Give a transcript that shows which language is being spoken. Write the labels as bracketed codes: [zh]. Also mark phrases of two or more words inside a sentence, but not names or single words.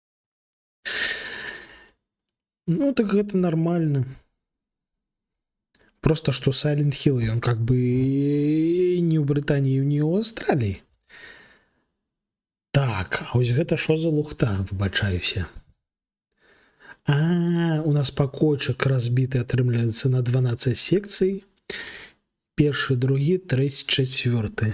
[be] Ну, так гэта нармальна. [ru] Просто что Silent Hill, он как бы [be] не ў Брытаніі, не ў Аўстраліі. Так, а вось гэта що за лухта, выбачаюся. У нас пакойчык разбіты, атрымляецца на 12 секцый. Першы, другі, трэці, чацвёрты.